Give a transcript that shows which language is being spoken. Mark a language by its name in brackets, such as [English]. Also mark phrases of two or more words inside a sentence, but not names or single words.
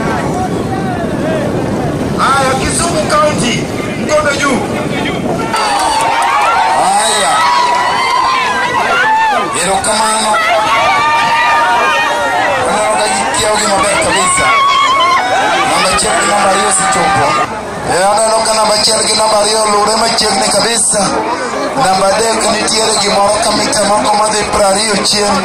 [Swahili] Haya, Kisumu County mkono juu. [Luo (Kenya and Tanzania)] Haya, erokamano. [Swahili] Namba hiyo [Luo (Kenya and Tanzania)] lure machiegni kabisa. Namba 3 nitiere gimoro kamita moko madhi 20 chien.